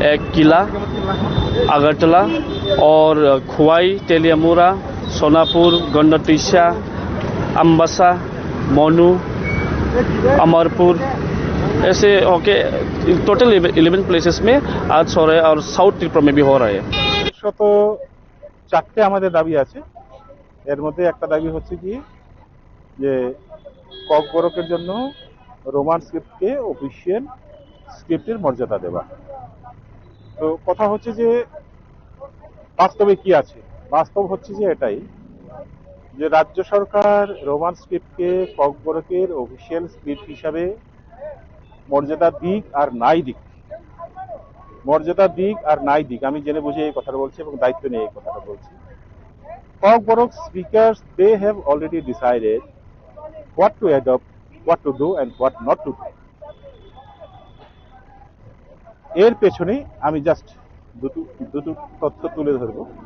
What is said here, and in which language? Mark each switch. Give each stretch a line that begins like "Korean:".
Hindi: एक किला, अगरतला और खुवाई, तेलियामुरा, सोनापुर, गंडतीसा, अम्बासा, मोनू, अमरपुर, ऐसे
English: okay total 11 places
Hindi: में आज हो रहा है। और साउथ त्रिपुरा में भी हो रहा है।
Bangla: শত চারটে আমাদের দাবি আছে। এর মধ্যে একটা দাবি হচ্ছে কি যে ককবরকের জন্য রোমান স্ক্রিপ্টকে অফিসিয়াল স্ক্রিপ্টের মর্যাদা দেওয়া। তো কথা হচ্ছে যে বাস্তবে কি আছে? বাস্তব হচ্ছে যে এটাই যে রাজ্য সরকার রোমান স্ক্রিপ্টকে ককবরকের অফিসিয়াল স্ক্রিপ্ট হিসাবে মর্যাদা দিক আর নাই দিক, মর্যাদা দিক আর নাই দিক, আমি জেনে বুঝে এই কথাটা বলছি এবং দায়িত্ব নিয়ে এই কথাটা বলছি।
English: Kokborok speakers, they have already decided what to adopt, what to do and what not to do.
Bangla: এর পেছনে আমি জাস্ট দুটো তথ্য তুলে ধরব।